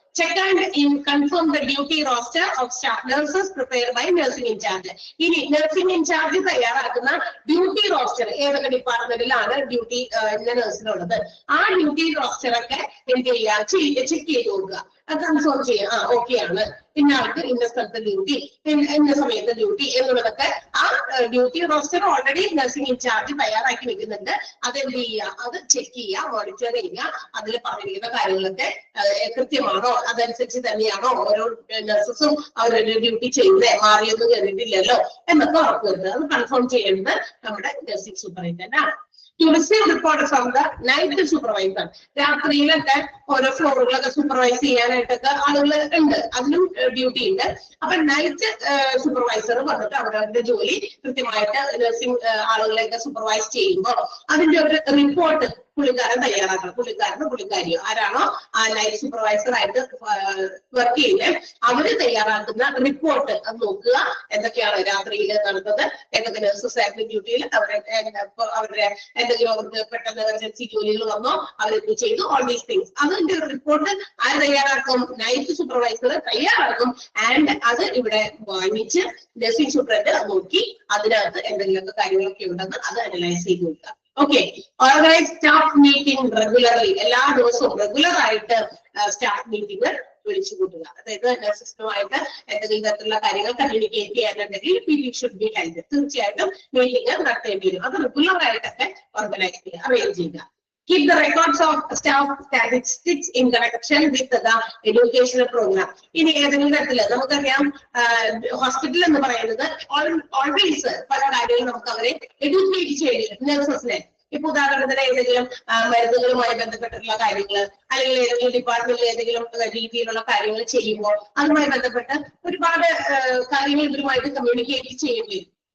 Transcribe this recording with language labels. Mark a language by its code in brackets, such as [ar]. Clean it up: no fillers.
[en] Check and confirm the duty roster of staff nurses prepared by nursing in charge. [ml] ഇനി nursing in charge തയ്യാറാക്കുന്ന duty roster ഏതൊക്കെ ഡിപ്പാർട്ട്മെന്റിലാണ് duty നഴ്സിനുള്ളത് ആ duty റോസ്റ്ററൊക്കെ എന്ത് ചെയ്യുക, check ചെയ്ത് കൊടുക്കുക, കൺഫേം ചെയ്യുക. ഓക്കെ ആണ് ഇന്ന ആൾക്ക് ഇന്ന സ്ഥലത്ത് ഡ്യൂട്ടി, ഇന്ന സമയത്ത് ഡ്യൂട്ടി എന്നുള്ളതൊക്കെ ആ duty roster already nursing in charge തയ്യാറാക്കി വെക്കുന്നുണ്ട്. അതെന്ത് ചെയ്യുക, അത് ചെക്ക് ചെയ്യുക, മോണിറ്റർ ചെയ്യുക, അതിൽ പറഞ്ഞിരിക്കുന്ന കാര്യങ്ങളൊക്കെ കൃത്യമാണോ, അതനുസരിച്ച് തന്നെയാണോ ഓരോ നഴ്സസും അവരുടെ ഡ്യൂട്ടി ചെയ്യുന്നത്, മാറിയൊന്നും കണ്ടിട്ടില്ലല്ലോ എന്നൊക്കെ ഉറപ്പുവരുത്തുക. അത് കൺഫേം ചെയ്യേണ്ടത് നമ്മുടെ നഴ്സിംഗ് സൂപ്പർവൈസർ ആണ്. [en] To receive report from the night supervisor. [ml] രാത്രിയിലൊക്കെ ഓരോ ഫ്ലോറുകളൊക്കെ സൂപ്പർവൈസ് ചെയ്യാനായിട്ടൊക്കെ ആളുകൾ ഉണ്ട്, അതിനും ഡ്യൂട്ടി ഉണ്ട്. അപ്പൊ നൈറ്റ് സൂപ്പർവൈസർ വന്നിട്ട് അവരവരുടെ ജോലി കൃത്യമായിട്ട് നഴ്സിംഗ് ആളുകളെയൊക്കെ സൂപ്പർവൈസ് ചെയ്യുമ്പോൾ അതിന്റെ ഒരു റിപ്പോർട്ട് പുള്ളിക്കാരൻ തയ്യാറാക്കണം. പുള്ളിക്കാരനോ പുള്ളിക്കാരിയോ ആരാണോ ആ നൈറ്റ് സൂപ്പർവൈസർ ആയിട്ട് വർക്ക് ചെയ്യുന്നത് അവര് തയ്യാറാക്കുന്ന റിപ്പോർട്ട് അത് നോക്കുക. എന്തൊക്കെയാണ് രാത്രിയിൽ നടന്നത്, എന്തൊക്കെ നഴ്സസ് ആയിരുന്നു ഡ്യൂട്ടിയിൽ, അവരുടെ എന്തെങ്കിലും അവർക്ക് പെട്ടെന്ന് എമർജൻസി ജോലികൾ വന്നോ, അവരെന്ത് ചെയ്തു, [en] All these things. [ml] അതിന്റെ റിപ്പോർട്ട് ആര് തയ്യാറാക്കും? നൈറ്റ് സൂപ്പർവൈസർ തയ്യാറാക്കും. ആൻഡ് അത് ഇവിടെ വാങ്ങിച്ച് നഴ്സിംഗ് സൂപ്രണ്ട് നോക്കി അതിനകത്ത് എന്തെങ്കിലുമൊക്കെ കാര്യങ്ങളൊക്കെ ഉണ്ടെന്ന് അത് അനലൈസ് ചെയ്ത് നോക്കുക. [en] Okay, organise staff meeting regularly. [ml] എല്ലാ ദിവസവും റെഗുലർ ആയിട്ട് സ്റ്റാഫ് മീറ്റിംഗ് വിളിച്ചു കൂട്ടുക. അതായത് നഴ്സസുമായിട്ട് എന്തെങ്കിലും തരത്തിലുള്ള കാര്യങ്ങൾ communicate ചെയ്യാനുണ്ടെങ്കിൽ [en] Meeting should be held. [ml] തീർച്ചയായിട്ടും മീറ്റിംഗ് നടത്തേണ്ടി വരും. അത് റെഗുലർ ആയിട്ടൊക്കെ ഓർഗനൈസ് ചെയ്യുക, അറേഞ്ച് ചെയ്യുക. [en] Keep the records of staff statistics in connection with the educational program. [ml] ഇനി ഏതെങ്കിലും തരത്തില് നമുക്കറിയാം ഹോസ്പിറ്റൽ എന്ന് പറയുന്നത് ഓൾവേസ് പല കാര്യങ്ങളും നമുക്ക് അവരെ എഡ്യൂക്കേറ്റ് ചെയ്യും നഴ്സസിനെ. ഇപ്പൊ ഉദാഹരണത്തിന് ഏതെങ്കിലും മരുന്നുകളുമായി ബന്ധപ്പെട്ടിട്ടുള്ള കാര്യങ്ങൾ അല്ലെങ്കിൽ ഏതെങ്കിലും ഡിപ്പാർട്ട്മെന്റിൽ ഏതെങ്കിലും രീതിയിലുള്ള കാര്യങ്ങൾ ചെയ്യുമ്പോൾ അതുമായി ബന്ധപ്പെട്ട് ഒരുപാട് കാര്യങ്ങൾ ഇവരുമായിട്ട് കമ്മ്യൂണിക്കേറ്റ് ചെയ്യേണ്ടി വരും.